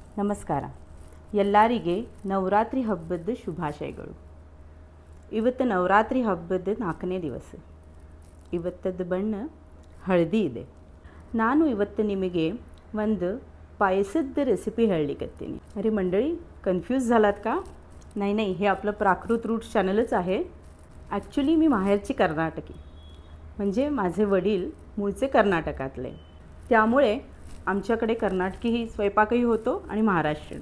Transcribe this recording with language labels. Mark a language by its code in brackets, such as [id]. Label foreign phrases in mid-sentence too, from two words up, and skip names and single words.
[kn] ನಮಸ್ಕಾರ. ಎಲ್ಲರಿಗೆ ನವರಾತ್ರಿ ಹಬ್ಬದ ಶುಭಾಶಯಗಳು. ಇವತ್ತು ನವರಾತ್ರಿ ಹಬ್ಬದ 4ನೇ ದಿವಸ. ಇವತ್ತದ ಬಣ್ಣ ಹಳದಿ ಇದೆ. ನಾನು ಇವತ್ತು ನಿಮಗೆ ಒಂದು ಪಾಯಸದ ರೆಸಿಪಿ ಹೇಳಲಿಕತ್ತೀನಿ. [mr] अरे मंडळी, कन्फ्यूज झालात का? नाही, हे आपलं प्राकृत रूट्स चॅनलच आहे. ॲक्च्युली मी माहेरची कर्नाटकी, म्हणजे माझे वडील मूळचे कर्नाटकातले, त्यामुळे आमच्याकडे कर्नाटकी ही स्वयंपाकही होतो आणि महाराष्ट्रीयन.